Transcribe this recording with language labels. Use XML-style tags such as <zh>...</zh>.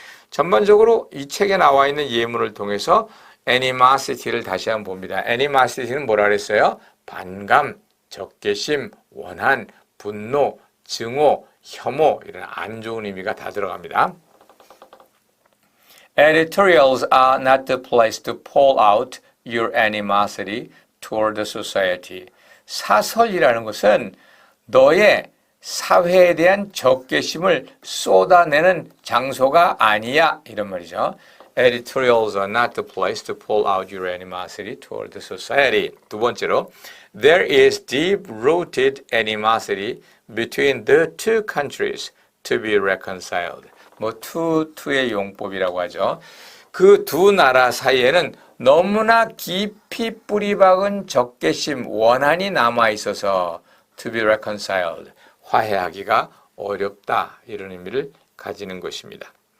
<ko>전반적으로 이 책에 나와 있는 예문을 통해서 animosity를 다시 한번 봅니다. animosity는 뭐라 그랬어요? 반감, 적개심, 원한, 분노, 증오, 혐오 이런 안 좋은 의미가 다 들어갑니다.</ko> <en>Editorials are not the place to pull out your animosity toward the society.</en> <ko>사설이라는 것은 너의 사회에 대한 적개심을 쏟아내는 장소가 아니야 이런 말이죠.</ko> <en>Editorials are not the place to pull out your animosity toward the society.</en> <ko>두 번째로,</ko> <en>there is deep-rooted animosity between the two countries to be reconciled.</en> <ko>뭐 투의 용법이라고 하죠. 그 두 나라 사이에는 너무나 깊이 뿌리박은 적개심, 원한이 남아 있어서</ko> <en>to be reconciled,</en> <ko>화해하기가 어렵다 이런 의미를 가지는 것입니다.</ko>